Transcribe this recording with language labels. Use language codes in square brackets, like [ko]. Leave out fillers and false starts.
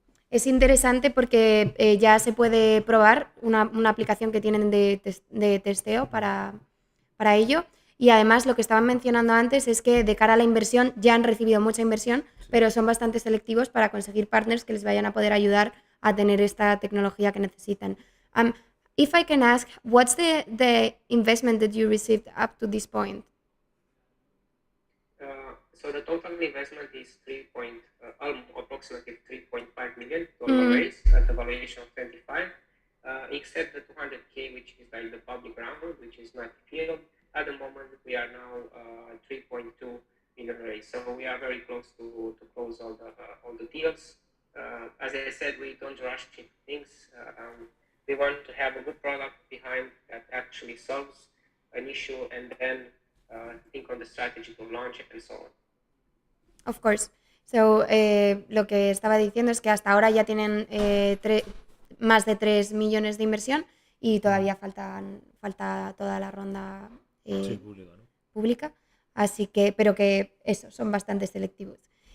[es] Es interesante porque ya se puede probar una aplicación que tienen de testeo para ello. Y además lo que estaban mencionando antes es que de cara a la inversión ya han recibido mucha inversión, pero son bastante selectivos para conseguir partners que les vayan a poder ayudar a tener esta tecnología que necesitan. [en] If I can ask, what's the investment that you received up to this point? So the total investment is approximately $3.5 million raised at the valuation of 25, except the 200K, which is like the public round, which is not filled. At the moment, we are now 3.2 million raised. So we are very close to close all the deals. As I said, we don't rush things. We want to have a good product behind that actually solves an issue, and then think on the strategy to launch it and so on. Of course. [es] So, lo que estaba diciendo es que hasta ahora ya tienen más de 3 millones de inversión y todavía falta toda la ronda pública. Así que, pero que eso, son bastante selectivos.